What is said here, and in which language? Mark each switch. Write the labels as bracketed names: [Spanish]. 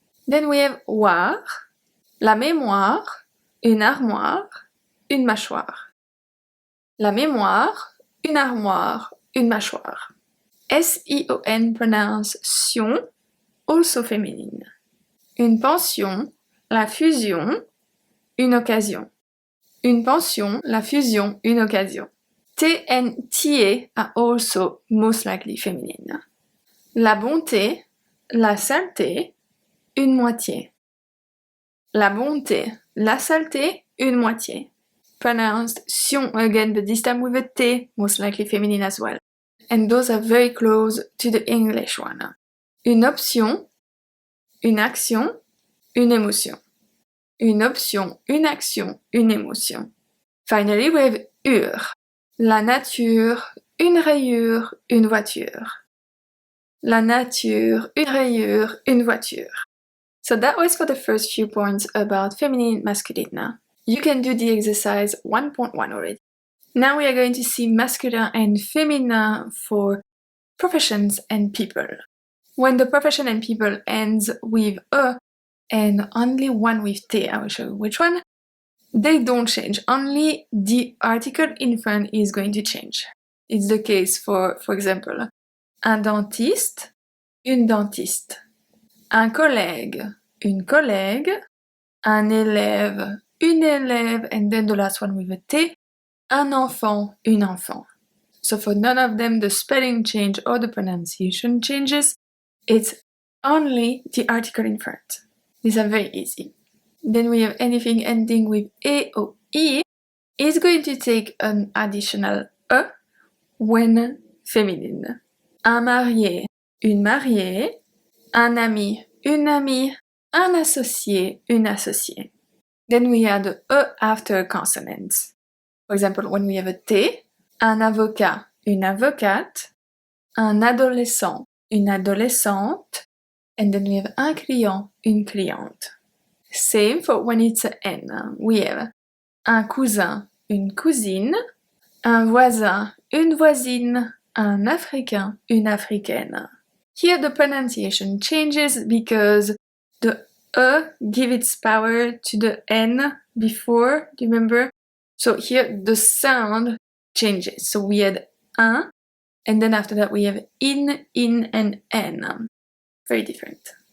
[English] Then we have [French] oire, la mémoire, une armoire, une mâchoire. La mémoire, une armoire, une mâchoire. [English] S-I-O-N pronounce sion, also féminine. [French] Une pension, la fusion, une occasion. Une pension, la fusion, une occasion. [English] T-N-T-A are also most likely feminine. [French] La bonté, la saleté, une moitié. La bonté, la saleté, une moitié. [English] Pronounced sion again, but this time with a T, most likely feminine as well. And those are very close to the English one. [French] Une option, une action, une émotion. Une option, une action, une émotion. [English] Finally, we have ur. [French] La nature, une rayure, une voiture. La nature, une rayure, une voiture. [English] So that was for the first few points about feminine and masculine. You can do the exercise 1.1 already. Now we are going to see masculine and feminine for professions and people. When the profession and people ends with a and only one with t, I will show you which one, they don't change. Only the article in front is going to change. It's the case for example, [French] un dentiste, une dentiste. [English] Un collègue, une collègue. Un élève, une élève, and then the last one with a T, un enfant, une enfant. So for none of them the spelling change or the pronunciation changes, it's only the article in front. These are very easy. Then we have anything ending with E or I is going to take an additional E when feminine. [French] Un marié, une mariée. Un ami, une amie. Un associé, une associée. [English] Then we add the E after consonants. For example, when we have a T, [French] un avocat, une avocate, un adolescent, une adolescente, and then we have un client, une cliente. [English] Same for when it's a N. We have [French] un cousin, une cousine, un voisin, une voisine, un africain, une africaine. [English] Here the pronunciation changes because the E give its power to the N before, do you remember? So here the sound changes. So we had un, and then after that we have in, and en. Very different.